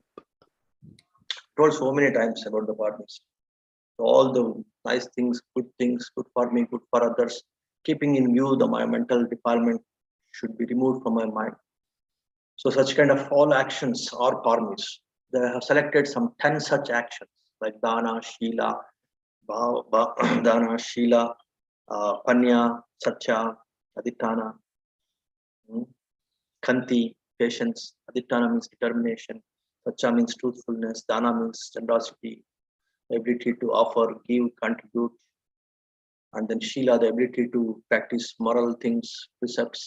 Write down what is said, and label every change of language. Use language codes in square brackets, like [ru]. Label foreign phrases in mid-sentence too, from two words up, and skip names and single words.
[en] Told so many times about the parmis. All the nice things, good for me, good for others, keeping in view my mental defilement should be removed from my mind. So such kind of all actions are parmis. They have selected some 10 such actions like [pi] dana, shila, panya, satya, aditana, [en] kanti, patience. Aditana means determination. Satya means truthfulness. Dana means generosity, ability to offer, give, contribute. And then shila, the ability to practice moral things, precepts.